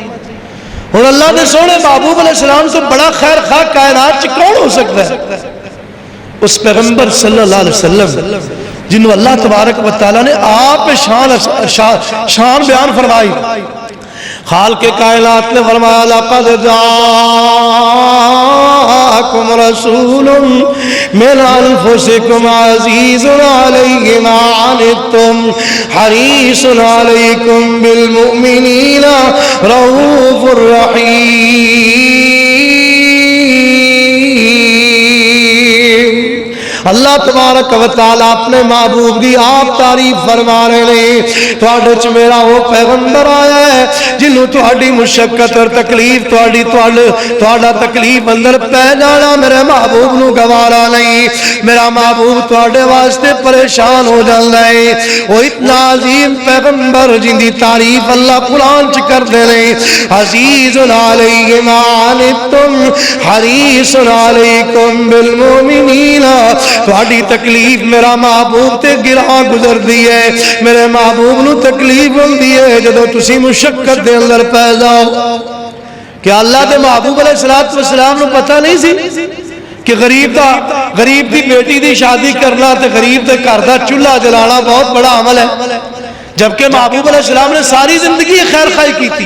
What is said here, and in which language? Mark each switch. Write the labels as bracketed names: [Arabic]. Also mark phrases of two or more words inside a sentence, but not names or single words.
[Urdu] اور اللہ نے سونے محبوب علیہ السلام سے بڑا خیر خواہ کائنات چ کون ہو سکتا ہے؟ اس پیغمبر صلی اللہ علیہ وسلم جنہوں اللہ تبارک و تعالیٰ نے آپ شان بیان فرمائی. خالق کائنات نے فرمایا [Arabic] لقد جاءکم رسول من انفسکم عزیز علیہ ما عنتم حریص علیکم بالمؤمنین رؤوف الرحیم. [Punjabi] اللہ تبارک و تعالیٰ اپنے محبوب دی آپ تعریف فرما رہے ہیں. تواڈے چ میرا وہ پیغمبر آیا ہے جنہوں تواڈی مشقت اور تکلیف تواڈا تکلیف اندر پہ جانا میرے محبوب نو گوارا نہیں. میرا محبوب تواڈے واسطے پریشان ہو جاندا ہے. [Urdu] وہ اتنا عظیم پیغمبر جن دی تعریف اللہ قرآن چ کر دے رہے [Arabic] عزیز علیہ ما عنتم حریص علیکم بالمؤمنین. [Punjabi] تواڈی تکلیف میرا محبوب تے گراں گزر دی ہے. میرے محبوب نو تکلیف ہوندی ہے جدوں تسی مشقت دے اندر پے جاؤ. کیا اللہ دے محبوب علیہ السلام نو پتہ نہیں سی کہ غریب دی بیٹی دی شادی کرنا تے غریب دے گھر دا چولہا جلانا بہت بڑا عمل ہے, [Urdu] جبکہ محبوب علیہ السلام نے ساری زندگی خیر خواہی کی تھی.